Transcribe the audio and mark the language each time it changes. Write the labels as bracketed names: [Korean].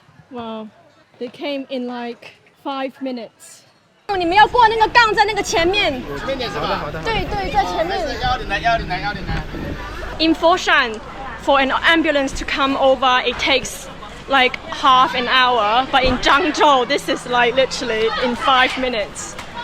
[English] Wow, they came in like 5 minutes. [Chinese] 你们要过那个杠在那个前面。前面是吧？对，在前面。 109。 [English] In Foshan, for an ambulance to come over, it takes like half an hour. But in Zhangzhou, this is like literally in 5 minutes.